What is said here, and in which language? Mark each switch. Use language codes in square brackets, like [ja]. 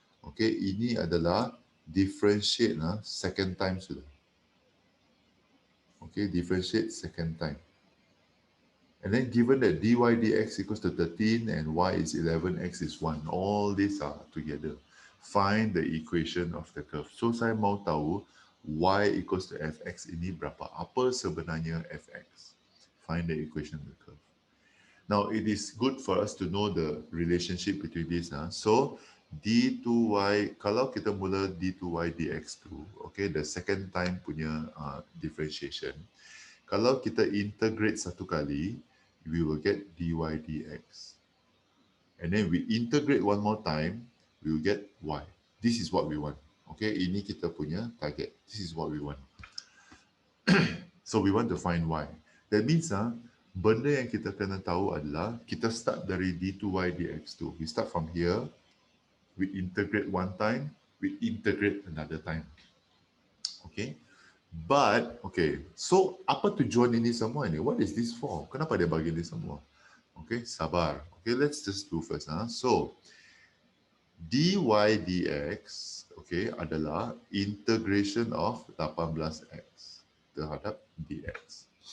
[ms] Okay, ini adalah [en] differentiate second time [ms] sudah. [en] Okay, differentiate second time. And then given that dy dx equals to 13 and y is 11, x is 1. All these are together. Find the equation of the curve. [ms] So saya mau tahu y equals to fx ini berapa? Apa sebenarnya fx? [en] Find the equation of the curve. Now it is good for us to know the relationship between these. So d2y, [ms] kalau kita mula [en] d2y dx2, okay, the second time punya differentiation. [ms] Kalau kita integrate satu kali, [en] we will get dy dx. And then we integrate one more time, we will get y. This is what we want. Okay, [ms] ini kita punya target. [en] This is what we want. So we want to find y. [ms] That means benda yang kita kena tahu adalah kita start dari d2y dx2. [en] We start from here, we integrate one time, we integrate another time. Okay. But, okay, so [ms] apa tujuan ini semua ini? [en] What is this for? [ms] Kenapa dia bagi ini semua? Okay, sabar. Okay, [en] let's just do first. So, dy dx, okay, adalah integration of 18x terhadap dx.